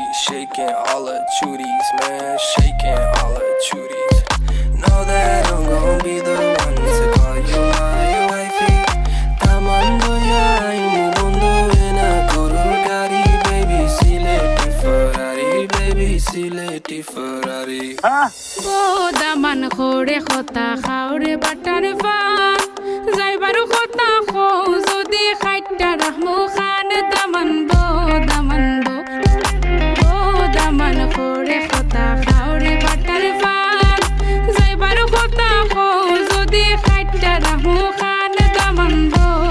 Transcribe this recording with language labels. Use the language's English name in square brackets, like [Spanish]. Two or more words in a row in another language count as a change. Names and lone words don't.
[English] shaking all the chuties, man, shaking all the chuties. Know that I'm gon' be the one to call you my wifey. [Sylheti] তামান্দো ইয়া ইমু বন্দো এনা গুরুর গারি, বেবি সিলেটি ফেরারি, বেবি সিলেটি ফেরারি. ও দামান খোড়ে খতা খাওরে বাটার ফান যাইবারু খতা খো যদি খাইটা রাহমু খান দামান বো ও দামান খোড়ে খতা খাওরে বাটার ফান যাইবারু খতা খো যদি খাইটা রাহমু খান দামান বো